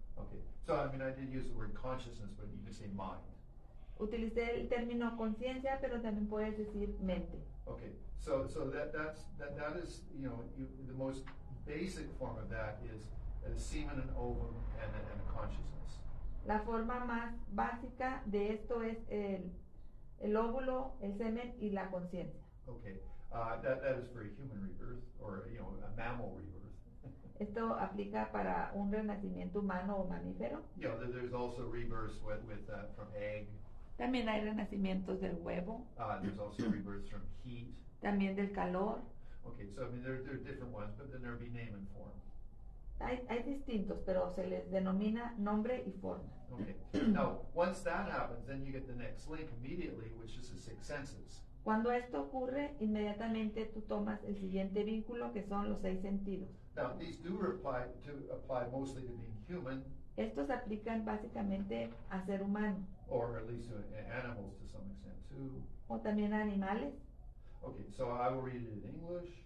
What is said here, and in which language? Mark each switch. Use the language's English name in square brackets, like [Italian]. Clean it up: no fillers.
[English] Okay, so I mean I did use the word consciousness, but you can say mind. [Spanish] Utilicé el término conciencia, pero también puedes decir mente. [English] Okay, so that is, you know, the most basic form of that is semen and ovum and a consciousness. [Spanish] La forma más básica de esto es el óvulo, el semen y la conciencia. [English] Okay, that is for a human rebirth or, you know, a mammal rebirth. [Spanish] Esto aplica para un renacimiento humano o mamífero. [English] You know, there's also rebirths with from egg. [Spanish] También hay renacimientos del huevo, [English] There's also rebirths from heat. [Spanish] también del calor. [English] Okay, so I mean there are different ones, but then there'll be name and form. [Spanish] Hay distintos, pero se les denomina nombre y forma. [English] Okay, now once that happens, then you get the next link immediately, which is the 6 senses. [Spanish] Cuando esto ocurre, inmediatamente tú tomas el siguiente vínculo, que son los 6 sentidos. [English] Now these do apply mostly to being human, [Spanish] Estos se aplican básicamente a ser humano, [English] or at least to animals to some extent too. [Spanish] o también a animales. [English] Okay, so I will read it in English.